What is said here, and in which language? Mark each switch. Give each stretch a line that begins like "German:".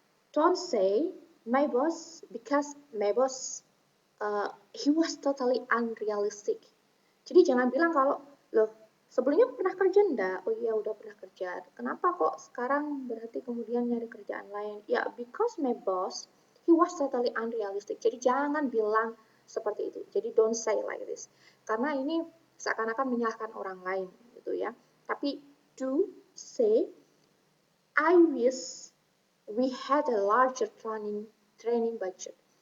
English: Don't say my boss because my boss he was totally unrealistic.
Indonesian: Jadi jangan bilang kalau loh sebelumnya pernah kerja enggak? Oh iya udah pernah kerja. Kenapa kok sekarang berarti kemudian nyari kerjaan lain?
English: Ya because my boss he was totally unrealistic.
Indonesian: Jadi jangan bilang seperti itu. Jadi
English: don't say like this.
Indonesian: Karena ini seakan-akan menyalahkan orang lain gitu ya. Tapi
English: do say I wish we had a larger training budget.